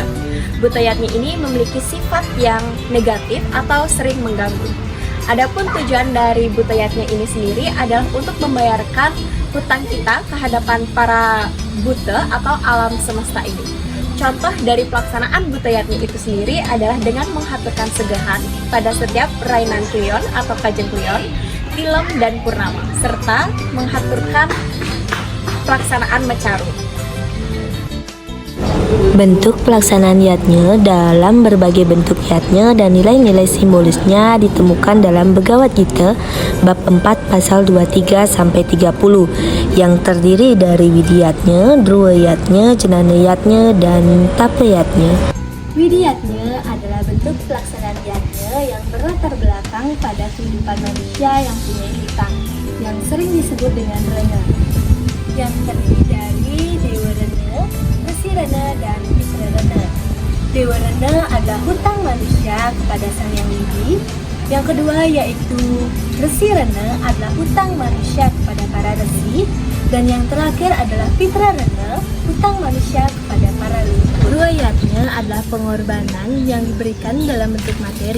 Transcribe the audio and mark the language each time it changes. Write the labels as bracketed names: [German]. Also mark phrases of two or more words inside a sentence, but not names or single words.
[Indonesian] Butayatnya ini memiliki sifat yang negatif atau sering mengganggu. Adapun tujuan dari Butayatnya ini sendiri adalah untuk membayarkan hutang kita ke hadapan para buta atau alam semesta ini. Contoh dari pelaksanaan Butayatnya itu sendiri adalah dengan menghaturkan segahan pada setiap rainan klion atau kajeng klion, tilem dan purnama, serta menghaturkan pelaksanaan mecaru. Bentuk pelaksanaan yatnya dalam berbagai bentuk yatnya dan nilai-nilai simbolisnya ditemukan dalam Begawat Gita bab 4 pasal 23 sampai 30 yang terdiri dari Widiyatnya, Druyatnya, Jenanayatnya dan Tapayatnya. Widiyatnya adalah bentuk pelaksanaan yatnya yang berlatar belakang pada kehidupan manusia yang punya hutang, yang sering disebut dengan rena, yang terdiri dari Dewa Rena, Resi Rena, dan Pitra Rena. Dewa Rena adalah hutang manusia kepada Sang Hyang Widi. Yang kedua yaitu Resi Rena adalah hutang manusia kepada para resi. Dan yang terakhir adalah Pitra Rena, hutang manusia kepada para leluhur. Druyatnya adalah pengorbanan yang diberikan dalam bentuk materi.